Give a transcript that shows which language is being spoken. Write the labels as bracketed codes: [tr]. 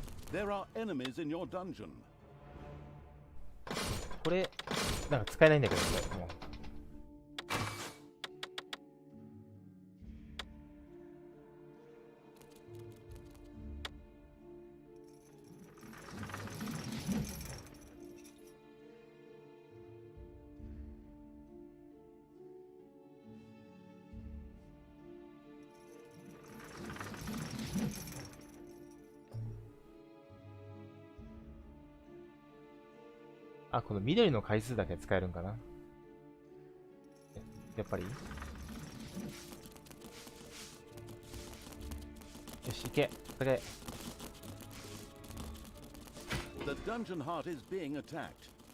[en] There are enemies in your dungeon. [ja] これなんか使えないんだけどこれもうあ、この緑の回数だけ使えるんかなやっぱりよし、行け戦え [en] The dungeon heart is being attacked.